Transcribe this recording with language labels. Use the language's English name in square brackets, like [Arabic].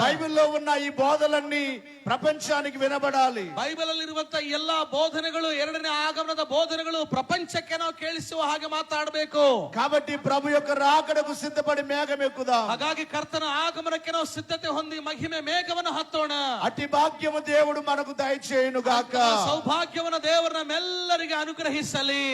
[Telugu] బైబిల్లో ఉన్న ఈ బోధలన్నీ ప్రపంచానికి వినబడాలి. [Kannada] ಬೈಬಲ್ ಅಲ್ಲಿ ಇರುವಂತಹ ಎಲ್ಲಾ ಬೋಧನೆಗಳು, ಎರಡನೇ ಆಗಮನದ ಬೋಧನೆಗಳು ಪ್ರಪಂಚಕ್ಕೆ ನಾವು ಕೇಳಿಸುವ ಹಾಗೆ ಮಾತಾಡಬೇಕು. [Telugu] కాబట్టి ప్రభు యొక్క రాకడకు సిద్ధపడి మేఘం ఎక్కుదాం. [Kannada] ಹಾಗಾಗಿ ಕರ್ತನ ಆಗಮನಕ್ಕೆ ನಾವು ಸಿದ್ಧತೆ ಹೊಂದಿ ಮಹಿಮೆ ಮೇಘವನ್ನು ಹತ್ತೋಣ. [Telugu] అట్టి భాగ్యము దేవుడు మనకు దయచేయును గాక. [Kannada] ಸೌಭಾಗ್ಯವನ್ನು ದೇವರು ನಮ್ಮೆಲ್ಲರಿಗೆ ಅನುಗ್ರಹಿಸಲಿ.